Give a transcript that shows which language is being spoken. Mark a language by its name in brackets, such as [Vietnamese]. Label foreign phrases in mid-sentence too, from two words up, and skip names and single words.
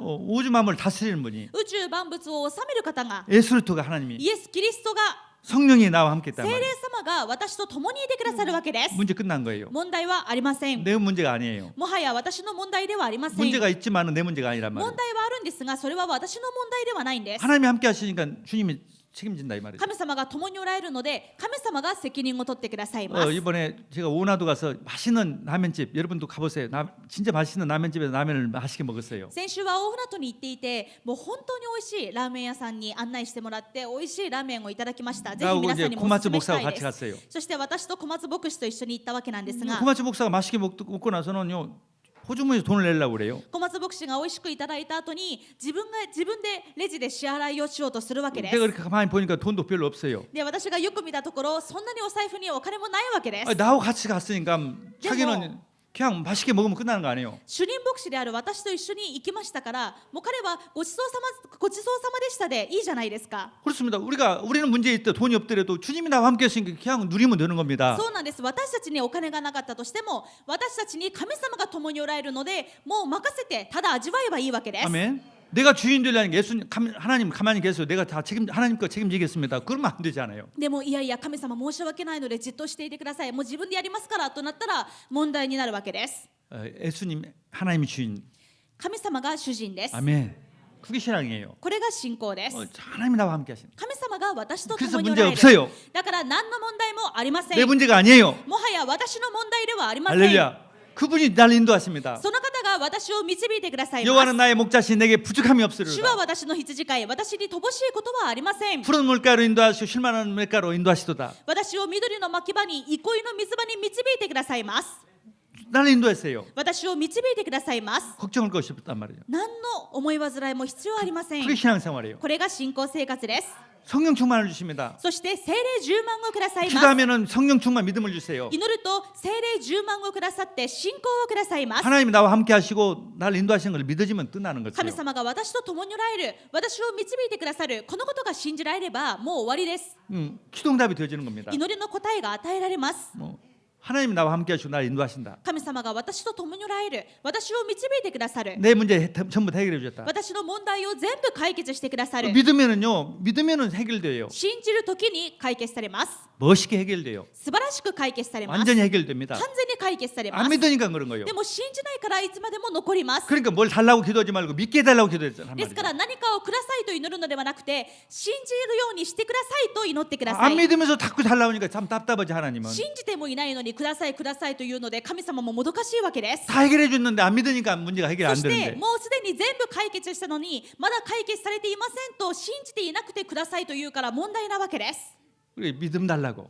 [Korean] 우주 만물을 다스리는 분이 [Japanese] 宇宙万物を治める方が、 [Korean] 예수 그리스도가 하나님이 [Japanese] イエス・キリストが、 [Korean] 성령이 나와 함께 [Japanese] 聖 [Korean] 했단 [Japanese] 霊 [Korean] 말이에요. [Japanese] 様が私と共にいてくださるわけです。 [Korean] 문제 끝난 거예요. [Japanese] 問題はありません。 [Korean] 내 문제가 아니에요. [Japanese] もはや私の問題ではありません。 [Korean] 문제가 있지만은 내 문제가 아니란 말이에요. [Japanese] 問題はあるんですが、それは私の問題ではないんです。 [Korean] 하나님이 함께 하시니까 주님이 책임진다 이 말이죠. [Japanese] 神様が共におられるので、神様が責任を取ってくださいます。 [Korean] 이번에 제가 오나도 가서 맛있는 라면집 여러분도 가보세요. 진짜 맛있는 라면집에서 라면을 맛있게 먹었어요. [Japanese] 先週は大船渡に行っていて、もう本当に美味しいラーメン屋さんに案内してもらって美味しいラーメンをいただきました。ぜひ [Korean] 나하고 [Japanese] 皆さん [Korean] 이제 [Japanese] にもお勧 [Korean] 고마츠 [Japanese] めしたい [Korean] 목사와 [Japanese] で [Korean] 같이 [Japanese] す。 [Korean] 갔어요. [Japanese] そして私と小松牧師と一緒に行ったわけなんですが、 [Korean] 고마츠 목사가 맛있게 먹고 나서는요 호주머니에서 돈을 내려고 그래요. [Japanese] 小松牧師が美味しくいただいた後に自分でレジで支払いをしようとするわけで [Korean] 제가 [Japanese] す。 [Korean] 그렇게 가만히 보니까 돈도 별로 없어요. [Japanese] で、私がよく見たところ、そんなにお財布にお金もないわけです。 [Korean] 나하고 같이 갔으니까 자기는 그냥 맛있게 먹으면 끝나는 거 아니에요? [Japanese] 主任牧師である私と一緒に行きましたから、もう彼はごちそうさまでしたでいいじゃないですか。 [Korean] 그렇습니다. 우리는 문제 있다 돈이 없더라도 주님이 나와 함께 하시니까 그냥 누리면 되는 겁니다. [Japanese] そうなんです。私たちにお金がなかったとしても、私たちに神様が共におられるので、もう任せてただ味わえばいいわけです。 [Korean] 아멘. 내가 주인 되려는 게 하나님 가만히 계세요. 내가 다 하나님 거 책임지겠습니다. 그러면 안 되잖아요. [Japanese] でもいやいや神様申し訳ないのでじっとしていてください。もう自分でやりますからとなったら問題になるわけです。 [Korean] 예수님 하나님이 주인. [Japanese] 神様が主人です。 [Korean] 아멘. 그게 신앙이에요. [Japanese] これが信仰です。 [Korean] 하나님이 나와 함께 하시는. [Japanese] 神様が私と [Korean] 그래서 [Japanese] 共にお [Korean] 문제 [Japanese] られる。 [Korean] 없어요. [Japanese] だから何の問題もありませ [Korean] 내 [Japanese] ん。 [Korean] 문제가 아니에요. [Japanese] もはや私の問題ではありません。 [Korean] 할렐루야. 그분이 날 인도하십니다. [Japanese] その方が私を導いてくださいます。 [Korean] 여호와는 나의 목자시 내게 부족함이 [Japanese] 主は [Korean] 없으리로다. [Japanese] 私の羊飼い、私に乏しいことはありません。 [Korean] 푸른 물가로 인도하시고 쉴만한 물가로 인도하시도다. [Japanese] 私を緑の牧場に憩いの水場に導いてくださいます。 [Korean] 나를 인도했어요. [Japanese] 私を導いてくださいます。 [Korean] 걱정할 것이 없단 말이죠. [Japanese] 何の思い煩いも必要ありません。 [Korean] 그게 신앙생활이에요. [Japanese] これが信仰生活です。 [Korean] 성령 충만을 주십니다. [Japanese] そして聖霊10万をくださいます。 [Korean] 기도하면은 성령 충만 믿음을 주세요. [Japanese] 祈ると聖霊10万をくださって信仰をくださいます。 [Korean] 하나님이 나와 함께 하시고 나를 인도하시는 걸 믿어지면 끝나는 거죠. [Japanese] 神様が私と共におられる、私を導いてくださる、このことが信じられればもう終わりです。 [Korean] 기도응답이 되어지는 겁니다. [Japanese] 祈りの答えが与えられます。 [Korean] 하나님이 나와 함께 하시고 나를 인도하신다. [Japanese] 神様が私と共におられる、私を導いてくださる、 [Korean] 내 문제 전부 다 해결해 주셨다. [Japanese] 私の問題を全部解決してくださる。 [Korean] 믿으면은 해결돼요. [Japanese] 信じるときに解決されます。 [Korean] 멋있게 해결돼요. [Japanese] 素晴らしく解決されます。 [Korean] 완전히 해결됩니다. [Japanese] 完全に解決されま [Korean] 안 [Japanese] す。 [Korean] 믿으니까 그런 거예요. [Japanese] でも信じないからいつまでも残ります。 [Korean] 그러니까 뭘 달라고 기도하지 말고 믿게 해달라고 기도했잖아요. [Japanese] ですから何かをくださいと祈るのではなくて、信じるようにしてくださいと祈ってくださ [Korean] 안 [Japanese] い。 [Korean] 믿으면서 자꾸 달라고 하니까 참 답답하지 하나님은. [Japanese] 信じてもいないのにくださいくださいというので神様ももどかしいわけです。 [Korean] 다 해결해 줬는데 안 믿으니까 문제가 해결 [Japanese] そ [Korean] 안 [Japanese] して [Korean] 되는데. [Japanese] もうすでに全部解決したのにまだ解決されていませんと信じていなくてくださいというから問題なわけです。 [Korean] 우리 믿음 달라고.